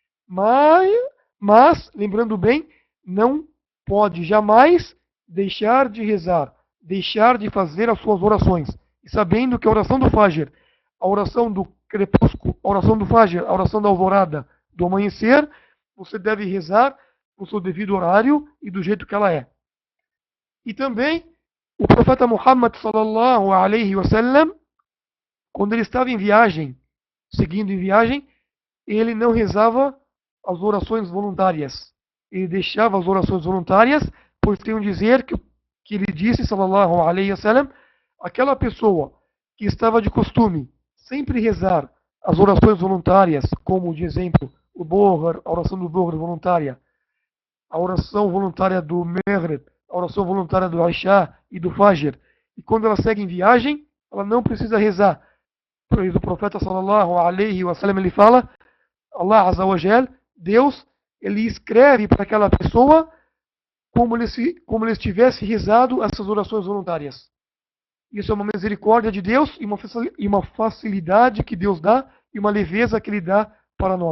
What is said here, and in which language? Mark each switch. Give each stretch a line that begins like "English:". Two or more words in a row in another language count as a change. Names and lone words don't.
Portuguese: Mas, lembrando bem, não pode jamais deixar de rezar, deixar de fazer as suas orações. E sabendo que a oração do Fajr, a oração do crepúsculo, a oração do Fajr, a oração da alvorada, do amanhecer, você deve rezar no seu devido horário e do jeito que ela é. E também, o profeta Muhammad
Arabic: صلى الله عليه وسلم,
Portuguese: quando ele estava em viagem, seguindo em viagem, ele não rezava as orações voluntárias. Ele deixava as orações voluntárias, pois tem um dizer que ele disse,
Arabic: صلى الله عليه وسلم,
Portuguese: aquela pessoa que estava de costume sempre rezar as orações voluntárias, como de exemplo, o Zohar, a oração do Zohar voluntária, a oração voluntária do Maghrib, a oração voluntária do Aisha e do Fajr, e quando ela segue em viagem, ela não precisa rezar. Pois o profeta
Arabic: صلى الله عليه وسلم
Portuguese: ele fala,
Arabic: الله عز وجل,
Portuguese: Deus, ele escreve para aquela pessoa como ele estivesse rezado essas orações voluntárias. Isso é uma misericórdia de Deus e uma facilidade que Deus dá e uma leveza que Ele dá para nós.